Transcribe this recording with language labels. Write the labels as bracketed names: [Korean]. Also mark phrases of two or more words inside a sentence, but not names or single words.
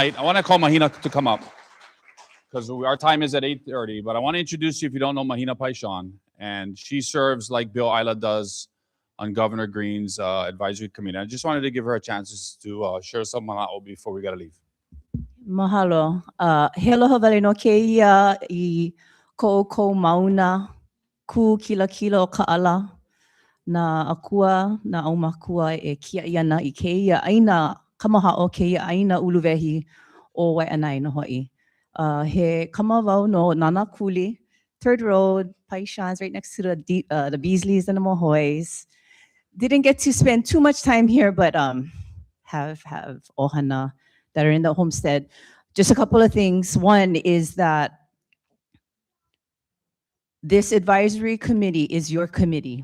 [English] I want to call Mahina to come up because our time is at 8:30, but I want to introduce you if you don't know Mahina Paishan, and she serves like Bill Isla does on Governor Green's advisory committee. I just wanted to give her a chance to share some mana'o before we got to leave. Mahalo. [Hawaiian] He aloha wale no keia I ko mauna ku kila o ka'ala na akua na aumakua e kia iana I keia aina kamaha'o keia aina uluwehi o Waianae no hoi. He kamawau no [English] Nana Kuli, 3rd Road, Paishan's right next to the Beasleys and the Mohoys. Didn't get to spend too much time here, but have ohana that are in the homestead. Just a couple of things. One is that this advisory committee is your committee.